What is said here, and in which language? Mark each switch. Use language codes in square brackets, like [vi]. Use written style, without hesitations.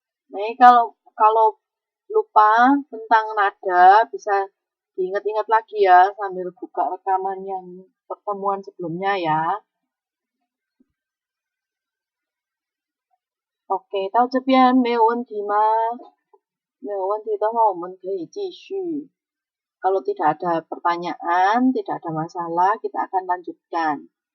[id] Nah, kalau lupa tentang nada bisa diingat-ingat lagi ya sambil buka rekaman yang pertemuan sebelumnya ya. [zh] OK，到这边没有问题吗？没有问题的话，我们可以继续。 [id] Kalau tidak ada pertanyaan, tidak ada masalah, kita akan lanjutkan.